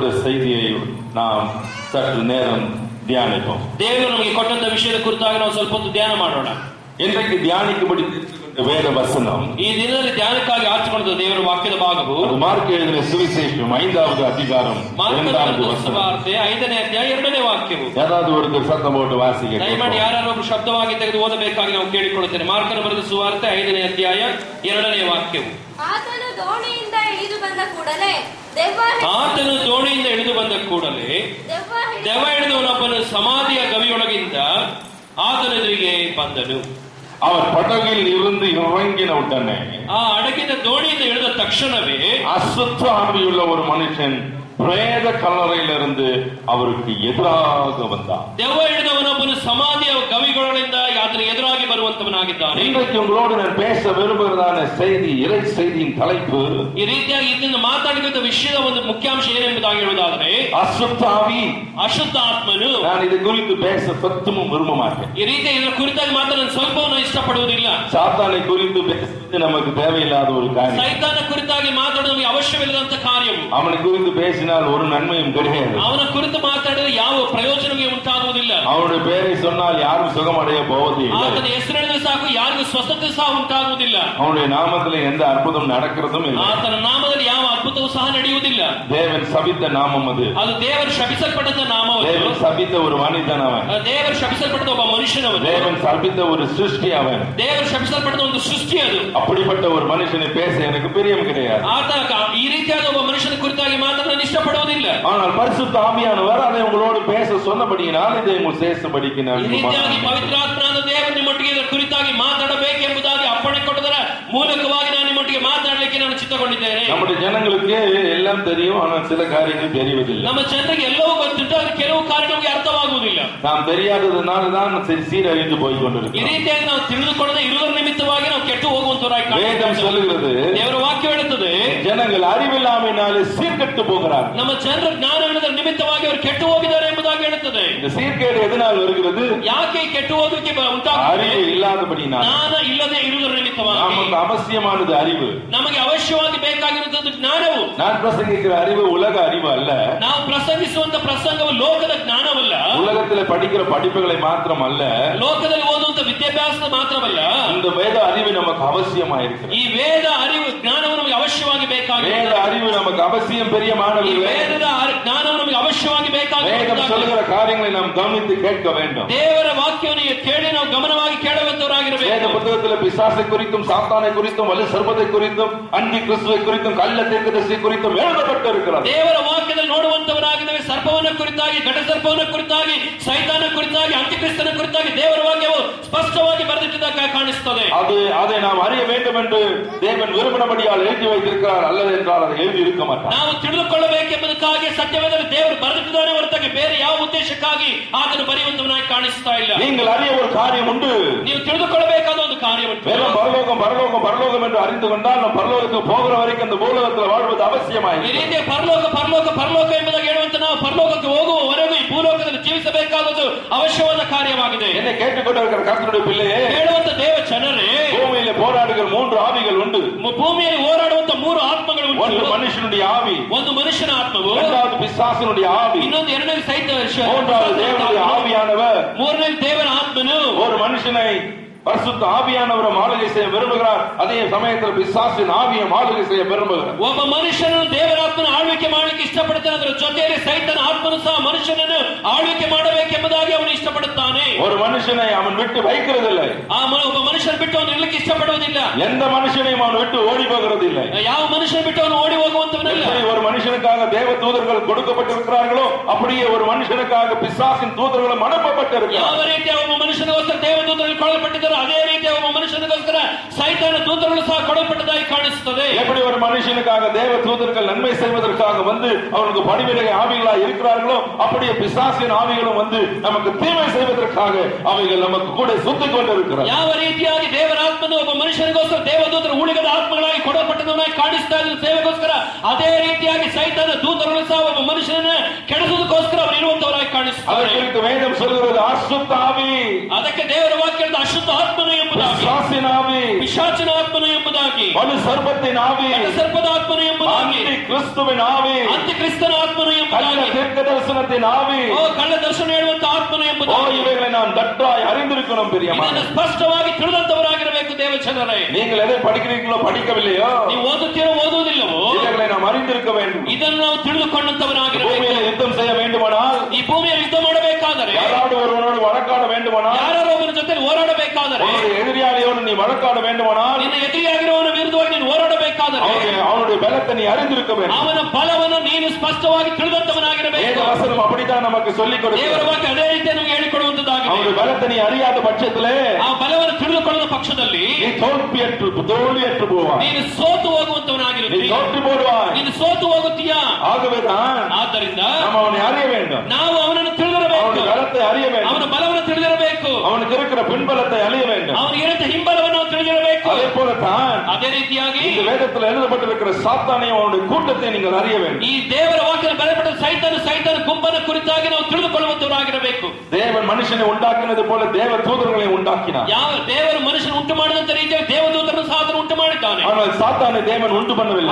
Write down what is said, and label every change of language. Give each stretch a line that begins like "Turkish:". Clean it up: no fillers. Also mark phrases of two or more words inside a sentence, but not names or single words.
Tamil: செய்தியை நாம் சற்று நேரம் தியானிப்போம்.
Kannada: ದೇವರು ನಮಗೆ ಕೊಟ್ಟಂತ ವಿಷಯದ ಕುರಿತಾಗಿ ನಾವು ಸ್ವಲ್ಪ ಹೊತ್ತು ಧ್ಯಾನ ಮಾಡೋಣ.
Tamil: இன்றைக்கு தியானிக்கும்படி வேத வசனம்,
Kannada: ಈ ದಿನದಲ್ಲಿ ಧ್ಯಾನಕ್ಕಾಗಿ ಆರಿಸಿಕೊಂಡ ದೇವರ ವಾಕ್ಯದ ಭಾಗವು
Tamil: ಮಾರ್ಕ್ எழுதின சுவிசேஷம் 5வது அதிகாரம் 2வது வசனம்.
Kannada: 5ನೇ ಅಧ್ಯಾಯ 2ನೇ ವಾಕ್ಯವು.
Tamil: ಯಾರಾவது ஒருத்தர் சத்தம் போட்டு வாசிங்க.
Kannada: ದಯಮಾಡಿ ಯಾರು ಶಬ್ದವಾಗಿ ತೆಗೆದು ಓದಬೇಕಾಗಿ ನಾವು ಕೇಳಿಕೊಳ್ಳುತ್ತೇನೆ. ಮಾರ್ಕನ ಬರೆದ ಸುವಾರ್ತೆ 5ನೇ ಅಧ್ಯಾಯ 2ನೇ ವಾಕ್ಯವು. ಆತನು ದೋಣಿಯಿಂದ ಇಳಿದು ಬಂದ ಕೂಡಲೇ ದೆವ್ವ ಹಿಡಿದವನೊಬ್ಬನು ಸಮಾಧಿಯ ಗವಿಯೊಳಗಿಂದ ಆತನ ಎದುರಿಗೆ ಬಂದನು.
Tamil: அவர் படகில் இருந்து இறங்கின உடனே,
Kannada: ಆ ಅಡಗಿದ ದೋಣಿಯಿಂದ ಇಳಿದ ತಕ್ಷಣವೇ
Tamil: அசுத்த ஆவியுள்ள ஒரு மனுஷன் பிரேத கல்லறையிலிருந்து அவருக்கு எதிராக வந்தான்.
Kannada: ದೆವ್ವ ಹಿಡಿದವನೊಬ್ಬನು ಸಮಾಧಿಯ ಗವಿಗಳಿಂದ ಆತನ ಎದುರಾಗಿ ಬರುವಂತವನಾಗಿದ್ದಾನೆ.
Tamil: இன்றைக்கு உங்களோடு நான் பேச விரும்புகிறதான செய்தி, இறை செய்தியின் தலைப்பு,
Kannada: ಈ ರೀತಿಯಾಗಿ ಇದನ್ನು ಮಾತಾಡಿದ ವಿಷಯದ ಒಂದು ಮುಖ್ಯಾಂಶ ಏನೆಂಬುದಾಗಿ ಹೇಳುವುದಾದರೆ,
Tamil: அசுத்த ஆவி,
Kannada: ಅಶುದ್ಧ ಆತ್ಮನು.
Tamil: நான் இது குறித்து பேச சத்துமும் விரும்ப மாட்டேன்.
Kannada: ಈ ರೀತಿಯಾಗಿ ಇದರ ಕುರಿತಾಗಿ ಮಾತಾಡಲು ಸ್ವಲ್ಪವನ್ನು ಇಷ್ಟಪಡುವುದಿಲ್ಲ.
Tamil: சாத்தானை குறித்து பேசுவது நமக்கு தேவையில்லாத ஒரு காரியம்.
Kannada: ಸೈತಾನ ಕುರಿತಾಗಿ ಮಾತಾಡೋದು ನಮಗೆ ಅವಶ್ಯವಿಲ್ಲದಂತ ಕಾರ್ಯವು.
Tamil: அவனை குறித்து பேசினால் ஒரு நன்மையும் கிடையாது.
Kannada: ಅವನ ಕುರಿತು ಮಾತಾಡಿದರೆ ಯಾವ ಪ್ರಯೋಜನವೂ ಉಂಟಾಗುವುದಿಲ್ಲ.
Tamil: அவனுடைய பெயரை சொன்னால் யாரும் சுகமடைய போவதில்லை.
Kannada: ಆತನ ಹೆಸರಿನ ಸಾಕು ಯಾರಿಗೂ ಸ್ವಸ್ಥತೆ ಸಹ ಉಂಟಾಗುವುದಿಲ್ಲ.
Tamil: அவனுடைய நாமத்தில் எந்த அற்புதம் நடக்கிறதும் இல்லை.
Kannada: ಆತನ ನಾಮದಲ್ಲಿ ಯಾವ ಅದ್ಭುತವೂ ಸಹ ನಡೆಯುವುದಿಲ್ಲ.
Tamil: தேவன் சபித்த நாமம் அது.
Kannada: ಅದು ದೇವರು ಶಪಿಸಲ್ಪಟ್ಟ ನಾಮವು.
Tamil: தேவன் சபித்த ஒரு மனிதன் அவன்.
Kannada: ದೇವರು ಶಪಿಸಲ್ಪಟ್ಟ ಒಬ್ಬ ಮನುಷ್ಯನವನು.
Tamil: தேவன் சபித்த ஒரு சிருஷ்டி அவன்.
Kannada: ದೇವರು ಶಪಿಸಲ್ಪಟ್ಟ ಒಂದು ಸೃಷ್ಟಿ ಅದು.
Tamil: அப்படிப்பட்ட ஒரு மனுஷனை பேச எனக்கு பிரியம் கிடையாது.
Kannada: ಆತ ಈ ರೀತಿಯಾದ ಒಬ್ಬ ಮನುಷ್ಯನ ಕುರಿತಾಗಿ ಮಾತಾಡಲು ಇಷ್ಟಪಡುವುದಿಲ್ಲ.
Tamil: ஆனால் பரிசுத்த ஆவியானவர் அதை உங்களோடு பேச சொன்னபடியினால் இதை உங்கள் சேஷபடிக்கு நான்
Kannada: ಈ ರೀತಿಯಾಗಿ ಪವಿತ್ರಾತ್ಮನಾದ ದೇವರು ನಿಮ್ಮೊಟ್ಟಿಗೆ ಇದರ ಕುರಿತಾಗಿ ಮಾತಾಡಬೇಕೆಂಬುದಾಗಿ ಅಪ್ಪಣೆ ಕೊಟ್ಟದರ ಮೂಲಕವಾಗಿ ನಾನು ನಿಮ್ಮೊಟ್ಟಿಗೆ ಮಾತಾಡಲಿಕ್ಕೆ ನಾನು ಚಿತ್ತಗೊಂಡಿದ್ದೇನೆ.
Tamil: நம்முடைய ஜனங்களுக்கு எல்லாம் தெரியும், ஆனால் சில காரியங்கள் தெரிவதில்லை.
Kannada: ನಮ್ಮ ಜನರಿಗೆ ಎಲ್ಲವೂ ಗೊತ್ತುಂಟು, ಆದರೆ ಕೆಲವು ಕಾರ್ಯ ನಮಗೆ ಅರ್ಥವಾಗುವುದಿಲ್ಲ.
Tamil: நாம் தெரியாததுனால தான் சீரழிந்து போய்
Kannada: ಈ
Tamil: கொண்டிருக்கிறோம்.
Kannada: ರೀತಿಯಾಗಿ ನಾವು ತಿಳಿದುಕೊಳ್ಳದೆ ಇರುವುದರ ನಿಮಿತ್ತವಾಗಿ ನಾವು ಕೆಟ್ಟು ಹೋಗುವಂತವರಾಗಿ
Tamil: வேதம் சொல்லுகிறது,
Kannada: ದೇವರ ವಾಕ್ಯ ಹೇಳುತ್ತದೆ,
Tamil: ஜனங்கள் அறிவில்லாமையினாலே சீர்கெட்டு போகிறார்கள்.
Kannada: ನಮ್ಮ ಜನರ ಜ್ಞಾನವಿಲ್ಲದ ನಿಮಿತ್ತವಾಗಿ ಅವರು ಕೆಟ್ಟು ಹೋಗಿದ್ದಾರೆ ಎಂಬುದಾಗಿ ಹೇಳುತ್ತದೆ.
Tamil: இந்த சீர்கேடு எதனால் வருகிறது?
Kannada: ಯಾಕೆ ಕೆಟ್ಟು ಹೋಗಲಿಕ್ಕೆ ಉಂಟಾಗುತ್ತದೆ?
Tamil: அறிவு இல்லாதபடினால்.
Kannada: ಜ್ಞಾನ ಇಲ್ಲದೆ ಇರುವುದರ ನಿಮಿತ್ತವಾಗಿ.
Tamil: நமக்கு அவசியமானது அறிவு.
Kannada: ನಮಗೆ ಅವಶ್ಯವಾಗಿ ಬೇಕಾಗಿರುತ್ತದೆ ಜ್ಞಾನವು.
Tamil: நான் பிரசங்கிக்கிற அறிவு உலக அறிவு அல்ல.
Kannada: ನಾವು ಪ್ರಸಂಗಿಸುವಂತ ಪ್ರಸಂಗವು ಲೋಕದ ಜ್ಞಾನವಲ್ಲ.
Tamil: உலகத்தில் படிக்கிற படிப்புகளை மாத்திரம் அல்ல.
Kannada: ಲೋಕದಲ್ಲಿ ಓದುವಂತ ವಿದ್ಯಾಭ್ಯಾಸ ಮಾತ್ರವಲ್ಲ.
Tamil: இந்த வேத அறிவு நமக்கு அவசியமாயிருக்கிறது.
Kannada: ಈ ವೇದ ಅರಿವು ಜ್ಞಾನವು ನಮಗೆ ಅವಶ್ಯವಾಗಿ ಬೇಕಾಗಿದೆ.
Tamil: வேத அறிவு நமக்கு அவசியம், பெரியமானவர்களே.
Kannada: ವೇದದ ಜ್ಞಾನವು ನಮಗೆ ಅವಶ್ಯವಾಗಿ ಬೇಕಾಗಿದೆ.
Tamil: வேதம் சொல்லுகிற காரியங்களை நாம் கவனித்து கேட்க வேண்டும்.
Kannada: ದೇವರ ವಾಕ್ಯವನ್ನು ಕೇಳಿ ನಾವು ಗಮನವಾಗಿ ಕೇಳುವಂತವರಾಗಿರಬೇಕು.
Tamil: வேத புத்தகத்தில் பிசாசை குறித்தும் சாத்தானை குறித்தும் வலு சர்ப்பத்தை குறித்தும் அந்தி கிறிஸ்துவை குறித்தும் கள்ள தீர்க்கதரிசி குறித்தும் எழுதப்பட்டிருக்கிறது.
Kannada: ದೇವರ ವಾಕ್ಯದಲ್ಲಿ ನೋಡುವಂತವರಾಗಿದ್ದೇವೆ. ಸರ್ಪವನ್ನ ಕುರಿತಾಗಿ, ಘಟ ಸರ್ಪವನ್ನ ಕುರಿತಾಗಿ, ಸೈತಾನ ಕುರಿತಾಗಿ, ಅಂತ್ಯಕ್ರಿಸ್ತನ ಕುರಿತಾಗಿ ದೇವರ ವಾಕ್ಯವು ಸ್ಪಷ್ಟವಾಗಿ ಬರೆದಿಟ್ಟதாக ಕಾಣಿಸುತ್ತದೆ.
Tamil: அதை நாம் அறிய வேண்டும் என்று தேவன் விரும்பினபடியால் எழுதி வைத்திருக்கிறார், அல்லது என்றால் அதை எழுதி இருக்க மாட்டார்.
Kannada: ನಾವು ತಿಳಿದುಕೊಳ್ಳಬೇಕೆಂಬುದಕ್ಕಾಗಿ ಸತ್ಯವೇದದಲ್ಲಿ ದೇವರು ಬರೆದಿಟ್ಟಿದ್ದಾನೆ ಹೊರತಾಗಿ ಬೇರೆ ಯಾವ ಉದ್ದೇಶಕ್ಕಾಗಿ ಆತನು ಬರೆಯುವಂತವನಾಗಿ ಕಾಣಿಸ್ತಾ ಇಲ್ಲ.
Tamil: நீங்கள் அறிய ஒரு காரியம் உண்டு.
Kannada: ನೀವು ತಿಳಿದುಕೊಳ್ಳಬೇಕಾದ ಒಂದು ಕಾರ್ಯ ಉಂಟು.
Tamil: வெறும் பரலோகம் பரலோகம் பரலோகம் என்று அறிந்து கொண்டால் நாம் பரலோகத்துக்கு போகிற வரைக்கும் இந்த பூலோகத்தில் வாழ்வது அவசியமாಗಿದೆ.
Kannada: ಈ ರೀತಿ ಪರಲೋಕ ಪರಲೋಕ ಪರಲೋಕ ಎಂಬುದಾಗಿ ಹೇಳುವಂತ ನಾವು ಪರಲೋಕಕ್ಕೆ ಹೋಗುವವರೆಗೂ ಈ ಭೂಲೋಕದಲ್ಲಿ ಜೀವಿಸಬೇಕಾದದ್ದು ಅವಶ್ಯವಾದ ಕಾರ್ಯವಾಗಿದೆ.
Tamil: என்னை கேட்டுக்கொண்டிருக்கிற கர்த்தருடைய பிள்ளையே,
Kannada: ಹೇಳುವಂತ ದೇವ ಜನರೇ,
Tamil: பூமியிலே போராடுகிற 3 ஆவிகள் உண்டு.
Kannada: ಭೂಮಿಯಲ್ಲಿ ಹೋರಾಡುವಂತ 3 ಆತ್ಮಗಳು ಉಂಟು.
Tamil: ஒன்று மனுஷனுடைய ஆவி,
Kannada: ಒಂದು ಮನುಷ್ಯನ ಆತ್ಮವು,
Tamil: இரண்டாவது பிசாசினுடைய ஆவி,
Kannada: ಇನ್ನೊಂದು ಎರಡನೇ ಸೈತಾನ,
Tamil: மூன்றாவது தேவனுடைய ஆவியானவர்.
Kannada: ಮೂರನೇ ದೇವರ ಆತ್ಮನು
Tamil: ஒரு மனுஷனை பரிசுத்த ஆவியானவரை ஆளுகை செய்ய விரும்புகிறார், அதே சமயத்தில் பிசாசின் ஆவியை ஆளுகை செய்ய விரும்புகிறார்.
Kannada: ಒಬ್ಬ ಮನುಷ್ಯನನ್ನು ದೇವರ ಆತ್ಮನ ಆಳ್ವಿಕೆ ಮಾಡಲಿಕ್ಕೆ ಇಷ್ಟಪಡುತ್ತಾನೆ, ಅದರ ಜೊತೆಯಲ್ಲಿ ಸೈತಾನ ಆತ್ಮನು ಸಹ ಮನುಷ್ಯನನ್ನು ಆಳ್ವಿಕೆ ಮಾಡಬೇಕೆಂಬುದಾಗಿ ಅವನು ಇಷ್ಟಪಡುತ್ತಾನೆ.
Tamil: ஒரு மனுஷனை அவன் விட்டு வைக்கிறதில்லை.
Kannada: ಒಬ್ಬ ಮನುಷ್ಯನ ಬಿಟ್ಟು ಅವನು ಇರಲಿಕ್ಕೆ ಇಷ್ಟಪಡುವುದಿಲ್ಲ.
Tamil: எந்த மனுஷனையும் அவன் விட்டு ஓடி போகிறதில்லை.
Kannada: ಯಾವ ಮನುಷ್ಯನ ಬಿಟ್ಟು ಅವನು ಓಡಿ ಹೋಗುವಂತವನಲ್ಲ.
Tamil: ஒரு மனுஷனுக்காக தேவ தூதர்கள் கொடுக்கப்பட்டிருக்கிறார்களோ அப்படியே ஒரு மனுஷனுக்காக பிசாசின் தூதர்களும் அனுப்பப்பட்டிருக்கிறார்கள்.
Kannada: ಯಾವ ರೀತಿಯ ಒಬ್ಬ ಮನುಷ್ಯನಿಗೋಸ್ಕರ ದೇವ ದೂತರು ಕೊಡಲ್ಪಟ್ಟಿದ್ದಾರೆ, ಅದೇ ರೀತಿಯ ಒಬ್ಬ ಮನುಷ್ಯನಿಗೋಸ್ಕರ ಸೈತಾನ ದೂತರು ಸಹ ಕೊಡಲ್ಪಟ್ಟದಾಗಿ ಕಾಣಿಸುತ್ತದೆ.
Tamil: எப்படி ஒரு மனுஷனுக்காக தேவ தூதர்கள் நன்மை செய்வதற்காக வந்து அவனுக்கு படிவிலக ஆவிகளா இருக்கிறார்களோ அப்படியே பிசாசின் ஆவிகளும் வந்து நமக்கு தீமை செய்வதற்காக அவைகள் நமக்கு கூட சுத்திக் கொண்டிருக்கிறது.
Kannada: ಯಾವ ರೀತಿಯಾಗಿ ದೇವರ ಆತ್ಮನು ಒಬ್ಬ ಮನುಷ್ಯನಿಗೋಸ್ಕರ ದೇವದೂತರು ಉಳಿಗದ ಆತ್ಮಗಳಾಗಿ ಕೊಡಲ್ಪಟ್ಟದನ್ನಾಗಿ ಕಾಣಿಸ್ತಾ ಇದ್ದ ಸೇವೆಗೋಸ್ಕರ, ಅದೇ ರೀತಿಯಾಗಿ ಸೈತಾನ ದೂತರು ಸಹ ಒಬ್ಬ ಮನುಷ್ಯನನ್ನು ಕೆಡಿಸುವುದಕ್ಕೋಸ್ಕರ ಅವರು ಇರುವಂತವರಾಗಿ ಕಾಣಿಸುತ್ತಾರೆ.
Tamil: அதுக்கு வேதம் சொல்கிறது அசுத்த ஆவி,
Kannada: ಅದಕ್ಕೆ ದೇವರ ವಾಕ್ಯದ ಅಶುದ್ಧ ಆತ್ಮನು ಎಂಬುದಾಗಿ,
Tamil: பிசாசின் ஆவி,
Kannada: ಪಿಶಾಚಿನ ಆತ್ಮನು ಎಂಬುದಾಗಿ,
Tamil: வலு ಸರ್ಪத்தின் ஆவி,
Kannada: ಸರ್ಪದ ಆತ್ಮನು ಎಂಬುದಾಗಿ,
Tamil: அந்தி கிறிஸ்துவின் ஆவி,
Kannada: ಅಂತ್ಯ ಕ್ರಿಸ್ತನ ಆತ್ಮನು ಕಳ್ಳ ಎಂಬುದಾಗಿ,
Tamil: தீர்க்க தரிசனத்தின் ஆவி,
Kannada: ಕಳ್ಳ ದರ್ಶನ ಹೇಳುವಂತ ಆತ್ಮನು ಎಂಬುದಾಗಿ,
Tamil: இவைகளை நாம் தட்டாய் அறிந்திருக்கணும் பிரியமான.
Kannada: ಇದನ್ನು ಸ್ಪಷ್ಟವಾಗಿ ತಿಳಿದಂತವರಾಗಿರಬೇಕು ದೇವ ಜನರೇ.
Tamil: நீங்கள் எதை படிக்கிறீங்களோ படிக்கவில்லையோ,
Kannada: ನೀವು ಓದುತ್ತೀರೋ ಓದುವುದಿಲ್ಲವೋ,
Tamil: இவைகளை நாம் அறிந்திருக்க வேண்டும்.
Kannada: ಇದನ್ನು ನಾವು ತಿಳಿದುಕೊಂಡಂತವರಾಗಿರಬೇಕು.
Tamil: பூமியில் யுத்தம் செய்ய வேண்டுமானால்,
Kannada: ಈ ಭೂಮಿಯಲ್ಲಿ ಯುದ್ಧ ಮಾಡಬೇಕಾದರೆ,
Tamil: யாராவது ஒருவனோடு வழக்காட வேண்டுமானால்,
Kannada: ಯಾರೋ ಒಬ್ಬರ ಜೊತೆ ಹೋರಾಡಬೇಕಾದರೆ,
Tamil: அவனுடைய எதிரியாளியோடு நீ வழக்காட வேண்டுமானால்,
Kannada: ನಿನ್ನ ಎದುರಿಯಾಗಿರುವವನ ವಿರುದ್ಧವಾಗಿ ನೀನು ಹೋರಾಡಬೇಕಾದರೆ,
Tamil: அவனுடைய பலத்தை நீ அறிந்திருக்க வேண்டும்.
Kannada: ಅವನ ಬಲವನ್ನು ನೀನು ಸ್ಪಷ್ಟವಾಗಿ ತಿಳಿದಂತವನಾಗಿರಬೇಕು.
Tamil: வேத வசனம் அப்படித்தான் நமக்கு சொல்லிக்
Kannada: ದೇವರ
Tamil: கொடுக்கிறது.
Kannada: ವಾಕ್ಯ ಅದೇ ರೀತಿ ನಮಗೆ ಹೇಳಿಕೊಡುವಂತದ್ದಾಗಿದೆ.
Tamil: அவனுடைய பலத்தை நீ அறியாத பட்சத்திலே
Kannada: ಆ ಬಲವನ್ನು ತಿಳಿದುಕೊಳ್ಳದ ಪಕ್ಷದಲ್ಲಿ
Tamil: நீ தோல்வியற்று போவாய்.
Kannada: ನೀನು ಸೋತು
Tamil: நீ
Kannada: ಹೋಗುವಂತವನಾಗಿರುತ್ತೀಯ.
Tamil: தோற்று போடுவாய்.
Kannada: ನೀನು ಸೋತು ಹೋಗುತ್ತೀಯಾ.
Tamil: ஆகவேதான்
Kannada: ಆದ್ದರಿಂದ
Tamil: நாம் அவனை அறிய வேண்டும்.
Kannada: ನಾವು ಅವನನ್ನು ತಿಳಿದಿರಬೇಕು.
Tamil: அவனுடைய பலத்தை அறிய வேண்டும்.
Kannada: ಅವನ ಬಲವನ್ನು ತಿಳಿದಿರಬೇಕು.
Tamil: அவனுக்கு இருக்கிற பின்பலத்தை அறிய வேண்டும்.
Kannada: ಅವನಿಗೆ ಇರುವಂತ ಹಿಂಬಲವನ್ನು ನಾವು ತಿಳಿದಿರಬೇಕು.
Tamil: அதே போலத்தான்
Kannada: ಅದೇ ರೀತಿಯಾಗಿ
Tamil: இந்த வேதத்தில் எழுதப்பட்டிருக்கிற சாத்தானையும் அவனுடைய கூட்டத்தை நீங்கள் அறிய வேண்டும்.
Kannada: ಈ ದೇವರ ವಾಕ್ಯದಲ್ಲಿ ಬರೆಯಲ್ಪಟ್ಟ ಸೈತಾನ ಗುಂಪನ ಕುರಿತಾಗಿ ನಾವು ತಿಳಿದುಕೊಳ್ಳುವಂತವರಾಗಿರಬೇಕು.
Tamil: தேவன் மனுஷனை உண்டாக்கினது போல தேவ தூதர்களை உண்டாக்கினார்.
Kannada: ಯಾವ ದೇವರು ಮನುಷ್ಯನ ಉಂಟು ಮಾಡಿದಂತ ರೀತಿಯಾಗಿ ದೇವದೂತರನ್ನು ಸಹ ಉಂಟು ಮಾಡಿದ್ದಾನೆ.
Tamil: ஆனால் சாத்தானை தேவன் உண்டு பண்ணவில்லை.